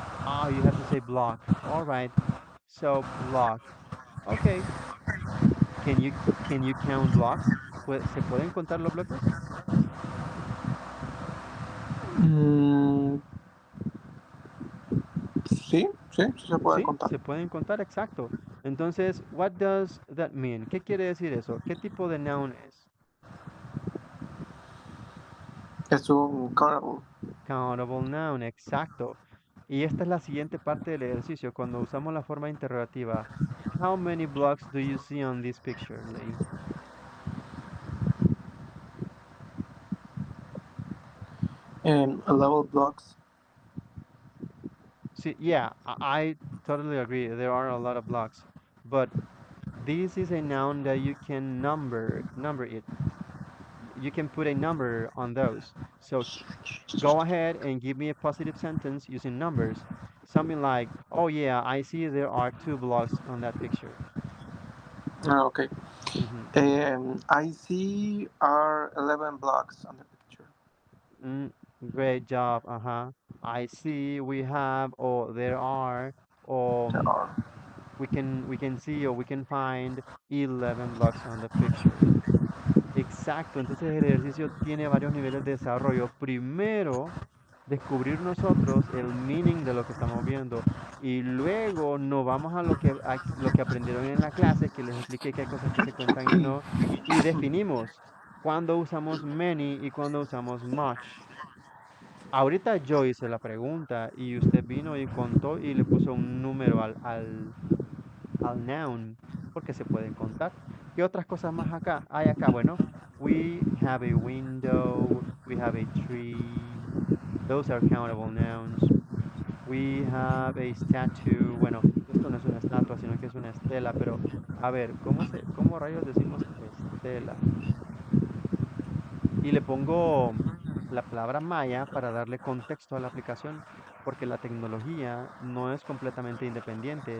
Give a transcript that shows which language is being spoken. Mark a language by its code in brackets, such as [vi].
[en] Ah, you have to say block. All right. So block. Okay. Can you count blocks? [es] ¿Se pueden contar los bloques? Mm, sí, sí, sí se puede Sí, contar. se pueden contar, exacto. [en] Entonces, what does that mean? [es] ¿Qué quiere decir eso? ¿Qué tipo de noun es? Es un countable. [en] Countable noun, exacto. [es] Y esta es la siguiente parte del ejercicio, cuando usamos la forma interrogativa. [en] How many blocks do you see on this picture, Lei? Level blocks. See, yeah, I totally agree. There are a lot of blocks, but this is a noun that you can number it. You can put a number on those. So go ahead and give me a positive sentence using numbers. Something like, oh yeah, I see there are 2 blocks on that picture. Ah, okay. Mhm. I see are 11 blocks on the picture. Mm, great job. Uh-huh. I see we have or there are There um are. we can see or we can find 11 blocks on the picture. [es] Exacto, entonces el ejercicio tiene varios niveles de desarrollo. Primero, descubrir nosotros el meaning de lo que estamos viendo y luego nos vamos a lo que aprendieron en la clase, que les expliqué que hay cosas que se cuentan y no, y definimos cuándo usamos many y cuándo usamos much. Ahorita yo hice la pregunta y usted vino y contó y le puso un número al noun, porque se pueden contar. ¿Qué otras cosas más acá hay acá? [en] Bueno, we have a window, we have a tree, those are countable nouns. We have a statue. [es] Bueno, esto no es una estatua, sino que es una estela, pero a ver, cómo rayos decimos estela? Y le pongo la palabra maya para darle contexto a la aplicación, porque la tecnología no es completamente independiente.